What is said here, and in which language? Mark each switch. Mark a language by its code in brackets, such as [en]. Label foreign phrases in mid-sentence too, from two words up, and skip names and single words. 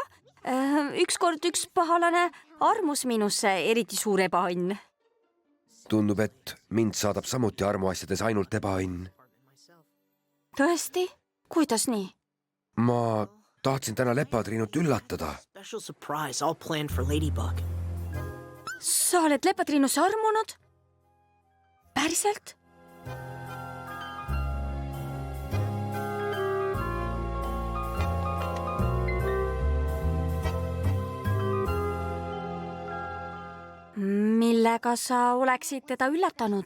[et] Ükskord üks pahalane armus minusse, eriti suur ebaõnn. Tundub, et mind saadab samuti armuasjades ainult ebaõnn. Tõesti? Kuidas nii? ma tahtsin täna Lepatriinut üllatada. [en] Special surprise all planned for Ladybug. [et] Sa oled Lepatriinusse armunud? Päriselt? Millega sa oleksid teda üllatanud?